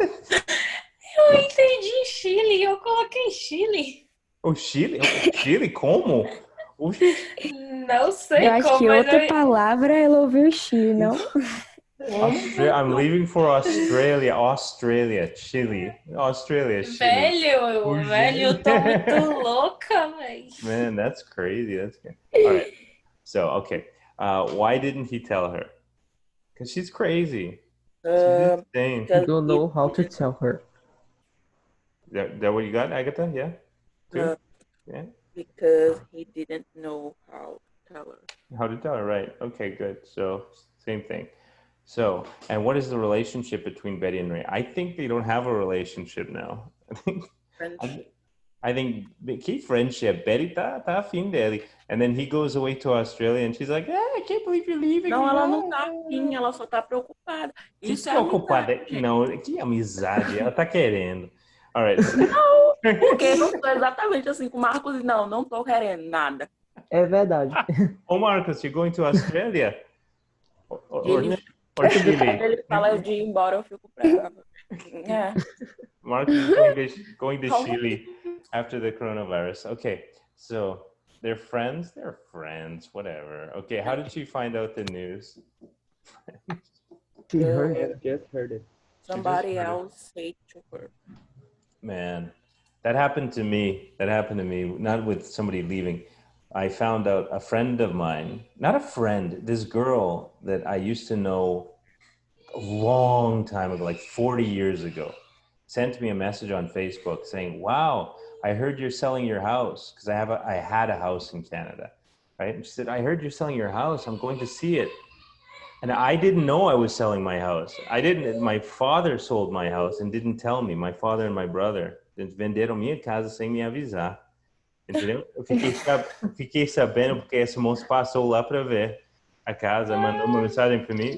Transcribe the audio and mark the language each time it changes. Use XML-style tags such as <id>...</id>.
<pt>Eu entendi Chile, eu coloquei Chile. O Chile? Chile? Como? Oxi. Não sei Eu acho como, que mas outra palavra ela ouviu Chile, não?</pt> <en>I'm leaving for Australia. Australia. Chile. Australia. Chile.</en> <pt>Velho, eu tô muito louca, velho.</pt> <en>Man, that's crazy. That's good. All right. So, okay. Why didn't he tell her? Because she's crazy. She's insane. You don't know how to tell her. That what you got, Agatha? Yeah? Two? Yeah? Because he didn't know how to tell her. How to tell her, right. Okay, good. So, same thing. So, and what is the relationship between Betty and Ray? I think they don't have a relationship now. I think keep friendship.</en> <pt>Betty tá afim dele.</pt> <en>And then he goes away to Australia and she's like, I can't believe you're leaving.</en> <pt>Não, ela não tá afim, ela só tá preocupada. Que Isso é preocupada. amizade. Não, que amizade. Ela tá querendo.</pt> <en>All right.</en> <pt>Não, porque eu tô exatamente assim com o Marcos e não tô querendo nada. É verdade.</pt> <en>Oh, Marcos, you're going to Australia? Or</en> <pt>Quando Chile? ele fala de ir embora, eu fico brava. É.</pt> <en>Marcus is going to Chile after the coronavirus. Okay, so they're friends? They're friends, whatever. Okay, how did she find out the news? She heard it. Just heard it. Somebody else said to her. Man, that happened to me. Not with somebody leaving. I found out a friend of mine, not a friend, this girl that I used to know a long time ago, like 40 years ago, sent me a message on Facebook saying, wow, I heard you're selling your house, because I had a house in Canada, right? And she said, I heard you're selling your house. I'm going to see it. And I didn't know I was selling my house. My father sold my house and didn't tell me, my father and my brother.</en> <pt>Eles venderam minha casa sem me avisar. Entendeu? Eu fiquei sabendo porque esse moço passou lá para ver a casa, mandou uma mensagem para mim.</pt>